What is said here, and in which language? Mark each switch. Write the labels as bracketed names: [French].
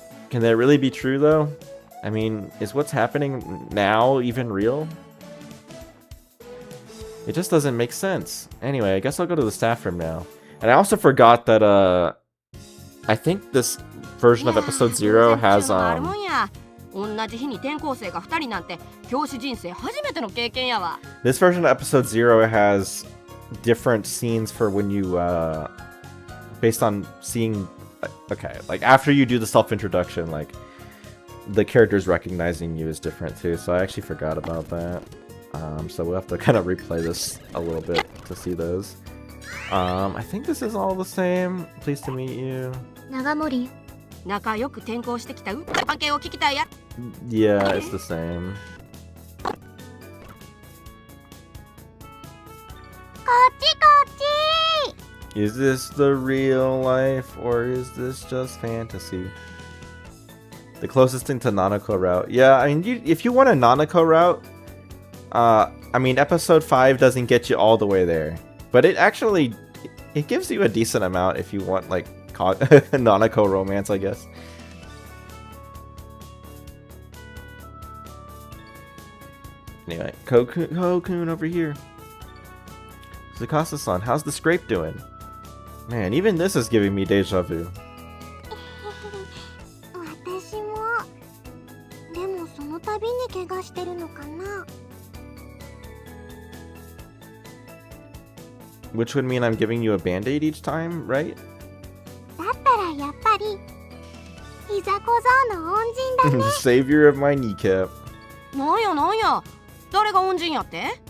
[English] Can that really be true though? I mean, is what's happening now even real? It just doesn't make sense. Anyway, I guess I'll go to the staff room now. And I also forgot that I think this version of episode 0 has [Japanese] 同じ日に転校生が2人なんて教師人生初めての経験やわ。 [English] this version of episode 0 has different scenes for when you based on seeing okay, like after you do the self-introduction, like the characters recognizing you is different too. So I actually forgot about that. So we'll have to kind of replay this a little bit to see those. I think this is all the same. Pleased to meet you. [Japanese] 長森、仲良く転校してきた関係を聞きたいや。 [English] Yeah, it's the same. [Japanese] こっちこっち。 [English] Is this the real life or is this just fantasy? The closest thing to Nanako route. Yeah, I mean, if you want a Nanako route, I mean, episode 5 doesn't get you all the way there, but it actually it gives you a decent amount if you want like Nanako romance, I guess. Anyway, Kokun over here. Tsukasa-san, how's the scrape doing? Man, even this is giving me deja vu. [Japanese] 私も。でもその度に怪我してるのかな。 [English] Which would mean I'm giving you a band-aid each time, right? [Japanese] だったらやっぱり膝小僧の恩人だね。 [English] Savior of my kneecap. [Japanese] なんやなんや、誰が恩人やって？